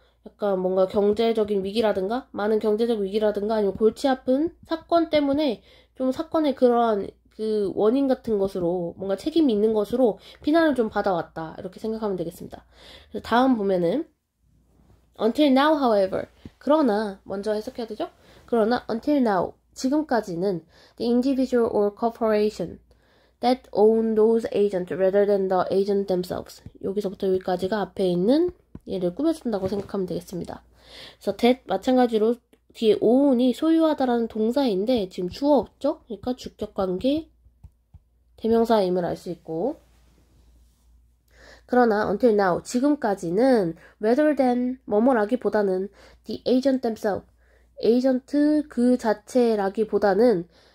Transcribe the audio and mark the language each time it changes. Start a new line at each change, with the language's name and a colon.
Korean: 약간 뭔가 경제적인 위기라든가 많은 경제적 위기라든가 아니면 골치 아픈 사건 때문에 좀 사건의 그러한 그 원인 같은 것으로 뭔가 책임이 있는 것으로 비난을 좀 받아왔다 이렇게 생각하면 되겠습니다. 그래서 다음 보면은
English: until now however
Korean: 그러나 먼저 해석해야 되죠? 그러나
English: until now
Korean: 지금까지는
English: the individual or corporation that own those agents rather than the agent themselves
Korean: 여기서부터 여기까지가 앞에 있는 얘를 꾸며준다고 생각하면 되겠습니다. 그래서 that 마찬가지로 뒤에 own이 소유하다라는 동사인데 지금 주어 없죠? 그러니까 주격관계 대명사임을 알 수 있고 그러나
English: until now
Korean: 지금까지는
English: rather than
Korean: 뭐뭐라기보다는
English: the agent themselves
Korean: 에이전트 그 자체라기보다는